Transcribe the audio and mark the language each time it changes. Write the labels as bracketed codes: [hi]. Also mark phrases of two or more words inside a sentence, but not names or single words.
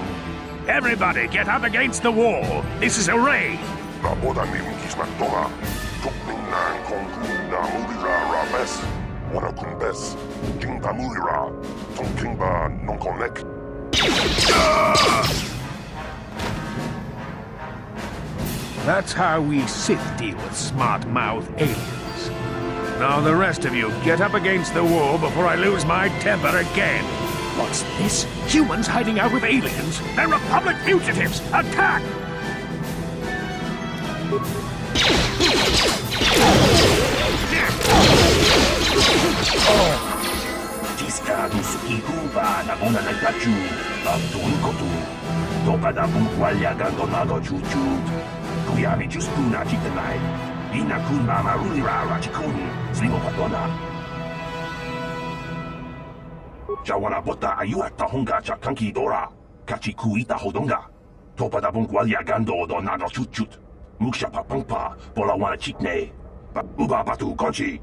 [en] Everybody get up against the wall. This is a raid. Rabodanim kismatoma. Tukminang kongkuna murira rabes. Wanakunbes. Jingba murira. Tongkingba nonkonek. That's how we Sith deal with smart-mouth aliens. Now the rest of you, get up against the wall before I lose my temper again. What's this? Humans hiding out with aliens? They're Republic fugitives! Attack! Discadus iguba na ona na tachu, abdunkotu. Topada bukwalya gandonago chuchu. Kuyami juspuna chitanai. Ina kunma marulira rachikuni. Slimo patona. Jawana bota ayuat tahonga cha kanki dora. Kachi kuita hodonga. Topada bukwalya gando do nago chuchut. Muksha papangpa pola wana chikne. Uba batu konchi.